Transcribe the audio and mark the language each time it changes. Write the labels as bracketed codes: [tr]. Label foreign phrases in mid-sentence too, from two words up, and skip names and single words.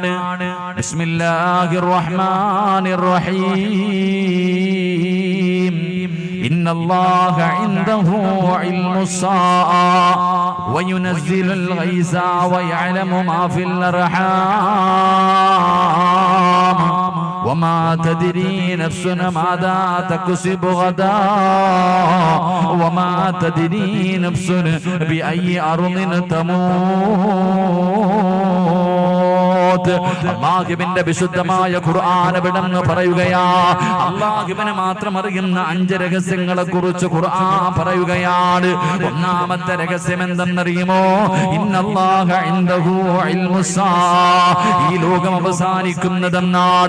[ar] بسم الله الرحمن الرحيم. إن الله عنده علم الساعة وينزل الغيث ويعلم ما في الأرحام وما تدري نفس ماذا تكسب غدا وما تدري نفس بأي أرض تموت. [ml] അല്ലാഹുവിന്റെ വിശുദ്ധമായ ഖുർആൻ എവിടെന്ന് പറയുകയാ. അല്ലാഹുവിനെ മാത്രം അറിയുന്ന 5 രഹസ്യങ്ങളെ കുറിച്ച് ഖുർആൻ പറയുകയാണ്. ഒന്നാമത്തെ രഹസ്യം എന്തെന്നറിയുമോ? [ar] إن الله عنده علم الساعة. [ml] ഈ ലോകം അവസാനിക്കുന്നതെന്നാണ്.